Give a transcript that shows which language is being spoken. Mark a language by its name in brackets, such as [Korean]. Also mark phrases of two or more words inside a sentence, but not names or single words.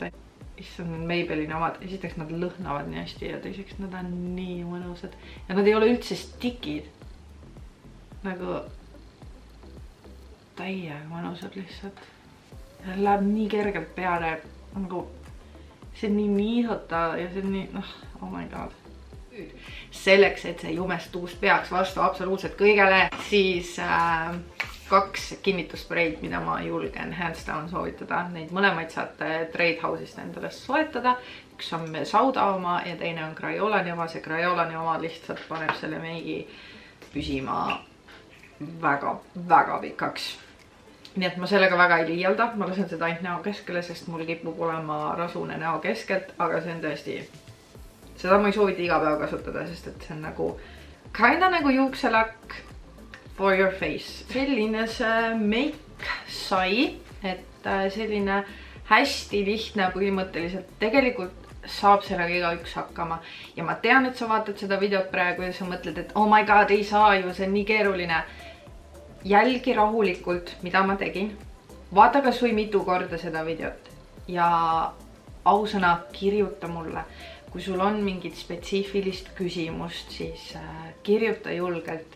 [Estonian] Issand, Maybellini omad. Esiteks nad lõhnavad nii hästi ja teiseks nad on nii mõnusad. Ja nad ei ole üldse stikid. Nagu täiega mõnusad lihtsalt. Läheb nii kergelt peale. See on nii niisutav ja see on nii, [English] oh my god. [Estonian] Selleks, et see jumestuus peaks vastu absoluutselt kõigele, siis 2 kinnitusspreid, mida ma julgen [English] hands down [Estonian] soovitada. Neid mõlemaid saate Trade House'ist endale soetada. Üks on Sauda oma ja teine on Crayolani oma. See Crayolani oma lihtsalt paneb selle meigi püsima väga pikaks. Nii et ma sellega väga ei liialda. Ma lasen seda ainult näo keskele, sest mul kipub olema rasune näo keskelt, aga see on tõesti... Seda ma ei soovita iga päev kasutada, sest et see on nagu juukselakk [English] for your face. [Estonian] Selline see make sai, et selline hästi lihtne põhimõtteliselt. Tegelikult saab sellega igaüks hakkama. Ja ma tean, et sa vaatad seda videot praegu ja sa mõtled, et [English] oh my god, [Estonian] ei saa ju, see on nii keeruline. Jälgi rahulikult, mida ma tegin. Vaata kas või mitu korda seda videot. ja ausõna kirjuta mulle. Kui sul on mingit spetsiifilist küsimust, siis kirjuta julgelt.